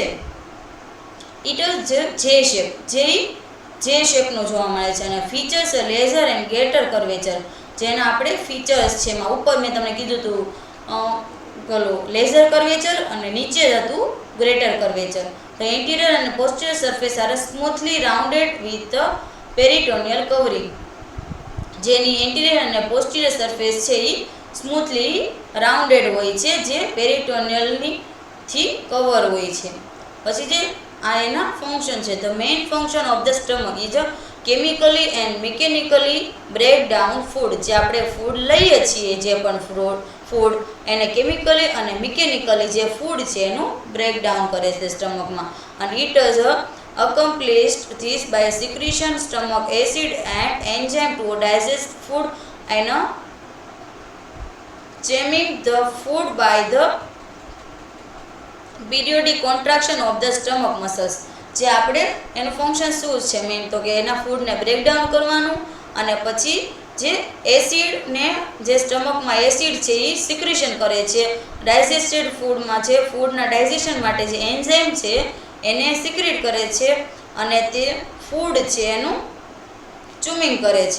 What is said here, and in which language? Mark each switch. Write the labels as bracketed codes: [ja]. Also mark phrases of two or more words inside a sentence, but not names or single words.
[en] It is [gu] જે શેપ, જે શેપનું જોવા મળે છે અને [en] features lesser and greater curvature. [gu] જેના આપણે ફીચર્સ છે એમાં ઉપર મેં તમને કીધું હતું પેલું [en] lesser curvature [gu] અને નીચે હતું [en] greater curvature. The interior and posterior surface are smoothly rounded with the peritoneal covering. [gu] જેની એન્ટિરિયર અને [en] posterior surface [gu] છે એ [en] smoothly rounded [gu] હોય છે, જે પેરિટોનિયલની થી કવર હોય છે. પછી જે આ એના ફંક્શન છે. [en] The main function of the stomach is a chemically and mechanically break down food. [gu] જે આપણે ફૂડ લઈએ છીએ, જે પણ ફૂડ એને કેમિકલી અને મિકેનિકલી જે ફૂડ છે એનું બ્રેકડાઉન કરે છે સ્ટમકમાં. [en] અને it is accomplished this by secretion stomach acid and enzyme to digest food and churning the food by the periodic contraction of the stomach muscles. [gu] જે આપણે એનું ફંક્શન શું છે મેઇન, તો કે એના ફૂડને બ્રેકડાઉન કરવાનું અને પછી જે એસિડને જે સ્ટમકમાં એસિડ છે એ સિક્રેશન કરે છે. ડાયજેસ્ટેડ ફૂડમાં જે ફૂડના ડાયજેશન માટે જે એન્ઝાઇમ છે એને સિક્રેટ કરે છે અને તે ફૂડ છે એનું ચુમિંગ કરે છે.